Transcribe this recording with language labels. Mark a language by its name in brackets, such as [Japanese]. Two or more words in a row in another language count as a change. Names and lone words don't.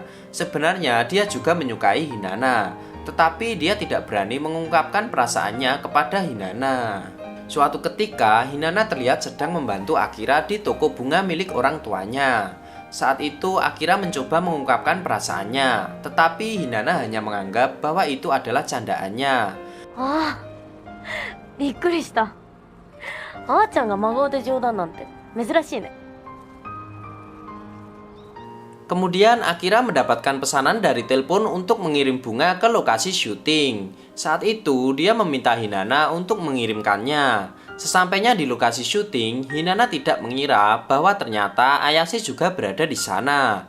[Indonesian] Sebenarnya dia juga menyukai Hinata, tetapi dia tidak berani mengungkapkan perasaannya kepada Hinata. Suatu ketika, Hinata terlihat sedang membantu Akira di toko bunga milik orang tuanya. Saat itu, Akira mencoba mengungkapkan perasaannya, tetapi Hinata hanya menganggap bahwa itu adalah candaannya. [Japanese] ああ、びっくりした。あーちゃんが真顔で冗談なんて珍しいね。 [Indonesian] Kemudian Akira mendapatkan pesanan dari telepon untuk mengirim bunga ke lokasi syuting. Saat itu dia meminta Hinata untuk mengirimkannya. Sesampainya di lokasi syuting, Hinata tidak mengira bahwa ternyata Ayase juga berada di sana.